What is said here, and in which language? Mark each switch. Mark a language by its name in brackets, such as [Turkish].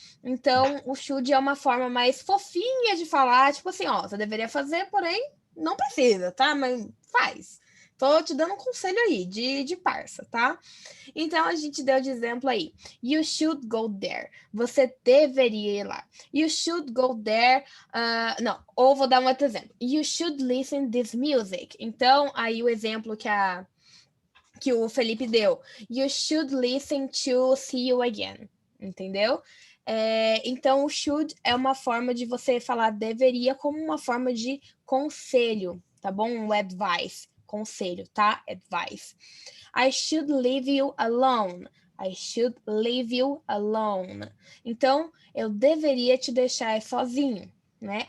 [Portuguese] Então o should é uma forma mais fofinha de falar, tipo assim, você deveria fazer, porém não precisa, tá? Mas faz. Tô te dando um conselho aí, de parça, tá? Então, a gente deu de exemplo aí. [English] You should go there. [Portuguese] Você deveria ir lá. [English] You should go there. [Portuguese] Não, ou vou dar um outro exemplo. [English] You should listen this music. [Portuguese] Então, aí o exemplo que o Felipe deu. [English] You should listen to see you again. [Portuguese] Entendeu? Então, o should é uma forma de você falar deveria como uma forma de conselho, tá bom? O advice. Conselho, tá? Advice. [English] I should leave you alone. I should leave you alone. [Portuguese] Então, eu deveria te deixar sozinho, né?